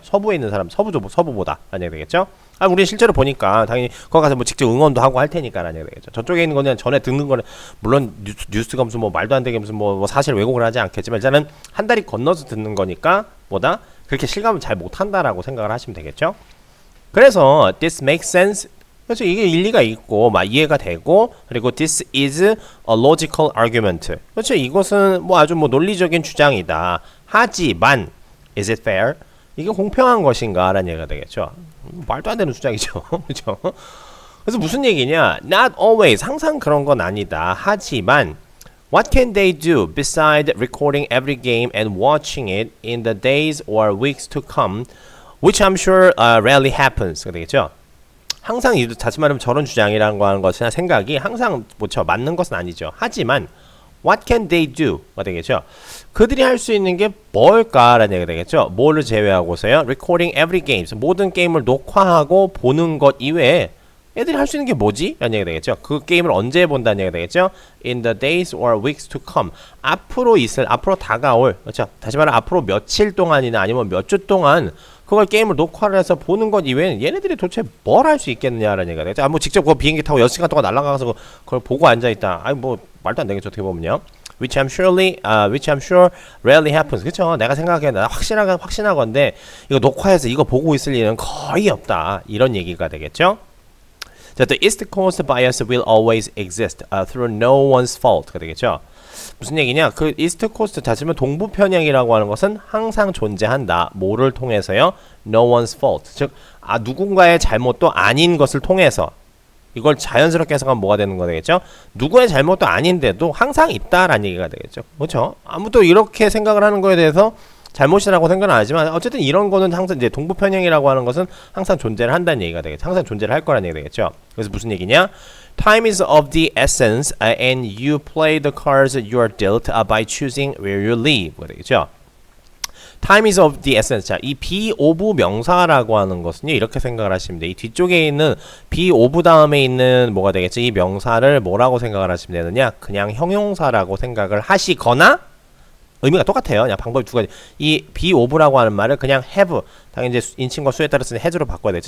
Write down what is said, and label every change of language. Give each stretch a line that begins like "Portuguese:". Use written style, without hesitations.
Korean: 서부에 있는 사람 서부보다 라는 얘기 되겠죠. 우리 실제로 보니까 당연히 거기 가서 뭐 직접 응원도 하고 할 테니까 라는 얘기 되겠죠. 저쪽에 있는 거는 전에 듣는 거는 물론 뉴스가 무슨 뭐 말도 안 되게 무슨 뭐 사실 왜곡을 하지 않겠지만 일단은 한 다리 건너서 듣는 거니까 보다 그렇게 실감을 잘 못한다라고 생각을 하시면 되겠죠.
English: 그래서 this makes sense.
Korean: 그래서 이게 일리가 있고 막 이해가 되고 그리고
English: this is a logical argument.
Korean: 그렇죠. 이것은 뭐 아주 뭐 논리적인 주장이다.
English: 하지만 is it fair?
Korean: 이게 공평한 것인가? 라는 얘기가 되겠죠. 말도 안 되는 주장이죠. 그렇죠? 그래서 무슨 얘기냐?
English: Not always.
Korean: 항상 그런 건 아니다. 하지만
English: what can they do beside recording every game and watching it in the days or weeks to come, which I'm sure rarely happens.
Korean: 되겠죠? 항상 다시 말하면 저런 주장이라는 거 하는 것이나 생각이 항상 맞는 것은 아니죠.
English: 하지만 what can they do?
Korean: 가 되겠죠. 그들이 할 수 있는 게 뭘까라는 얘기가 되겠죠. 뭐를 제외하고서요.
English: Recording every games.
Korean: 모든 게임을 녹화하고 보는 것 이외에 애들이 할 수 있는 게 뭐지? 라는 얘기가 되겠죠. 그 게임을 언제 본다는 얘기가 되겠죠.
English: In the days or weeks to come.
Korean: 앞으로 다가올. 그렇죠. 다시 말해 앞으로 며칠 동안이나 아니면 몇 주 동안 그걸 게임을 녹화를 해서 보는 것 이외에는 얘네들이 도대체 뭘 할 수 있겠느냐라는 얘기가 되겠죠. 뭐 직접 그 비행기 타고 6시간 동안 날아가서 그걸 보고 앉아있다. 뭐 말도 안 되겠죠. 어떻게 보면요.
English: which I'm sure rarely happens.
Korean: 그쵸? 내가 생각해 나 확신하건데 이거 녹화해서 이거 보고 있을 일은 거의 없다. 이런 얘기가 되겠죠.
English: 자, the East Coast bias will always exist through no one's fault가 되겠죠.
Korean: 무슨 얘기냐? 그 이스트 코스트 자체면 동부 편향이라고 하는 것은 항상 존재한다. 뭐를 통해서요?
English: No one's fault.
Korean: 즉, 누군가의 잘못도 아닌 것을 통해서 이걸 자연스럽게 해석하면 뭐가 되는 거 되겠죠? 누구의 잘못도 아닌데도 항상 있다라는 얘기가 되겠죠. 그렇죠? 아무도 이렇게 생각을 하는 거에 대해서 잘못이라고 생각은 안 하지만 어쨌든 이런 거는 항상 이제 동부 편향이라고 하는 것은 항상 존재를 한다는 얘기가 되겠죠. 항상 존재를 할 거라는 얘기가 되겠죠. 그래서 무슨 얘기냐?
English: Time is of the essence and you play the cards you are dealt by choosing where you live가 되겠죠. Time is of the essence.
Korean: 자, 이 be of 명사라고 하는 것은요, 이렇게 생각을 하시면 돼요. 이 뒤쪽에 있는 be of 다음에 있는 뭐가 되겠죠? 이 명사를 뭐라고 생각을 하시면 되느냐? 그냥 형용사라고 생각을 하시거나 의미가 똑같아요. 그냥 방법이 두 가지. 이 be of라고 하는 말을 그냥 have, 당연히 이제 인칭과 수에 따라서 has로 바꿔야 되죠.